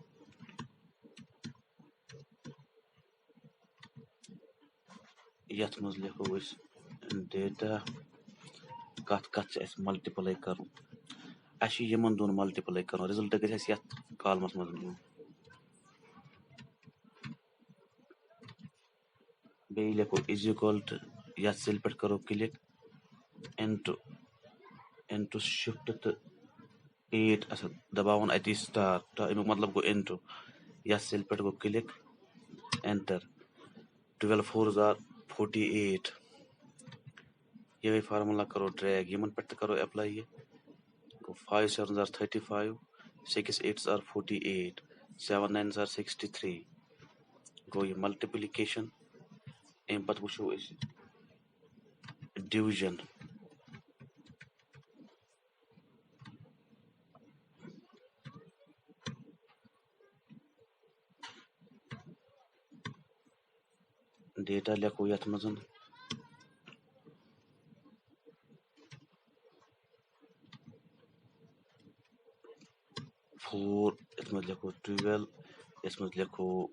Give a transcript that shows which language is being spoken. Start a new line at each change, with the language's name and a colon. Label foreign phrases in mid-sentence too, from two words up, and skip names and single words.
Kashmiri: لیکھو أسۍ ڈیٹا کتھ چھِ اسہِ ملٹِپلاے کرُن اسہِ چھُ یِمن دۄن ملٹِپلاے کرُن رِزلٹ گژھِ اسہِ یتھ کالمس منٛز یُن بیٚیہِ لیکھو
English: is equal to
Kashmiri: یتھ سیل پٮ۪ٹھ کرو
English: click into shift
Kashmiri: تہٕ 8 اسہِ دباوُن اتی سٹار امیُک مطلب گوٚو انٹو یتھ سیل پٮ۪ٹھ گوٚو
English: click enter 12 4s are 48
Kashmiri: یِہے فارمولا کرو ڈریگ یِمن پٮ۪ٹھ تہِ کرو ایپلاے یہِ گوٚو
English: 5 7s are 35 6 8s are 48 7 9s are 63
Kashmiri: گوٚو یہِ ملٹِپلِکیشن امہِ پتہٕ وٕچھو أسۍ ڈِوجن ڈیٹا لیکھو یتھ منٛز 4 یتھ منٛز لیکھو 12 یتھ منٛز لیکھو